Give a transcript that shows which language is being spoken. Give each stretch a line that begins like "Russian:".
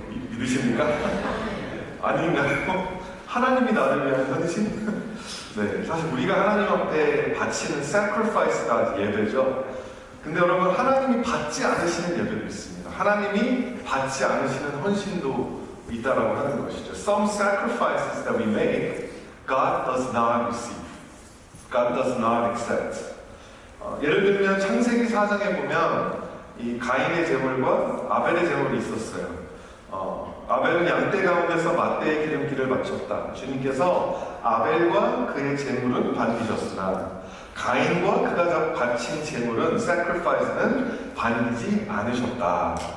Korean: 믿으십니까? 아닌가요? 하나님이 나를 위한 헌신? 네, 사실 우리가 하나님 앞에 바치는 sacrifice가 예배죠. 근데 여러분, 하나님이 받지 않으시는 예배도 있습니다. 하나님이 받지 않으시는 헌신도 있다라고 하는 것이죠.
English: Some sacrifices that we make, God does not receive. God does not accept.
Korean: 예를 들면 창세기 4장에 보면 이 가인의 제물과 아벨의 제물이 있었어요. 아벨은 양떼 가운데서 맛대의 기름기를 바쳤다. 주님께서 아벨과 그의 제물은 반기셨으나 가인과 그가 바친 제물은 sacrifice는 반기지 않으셨다.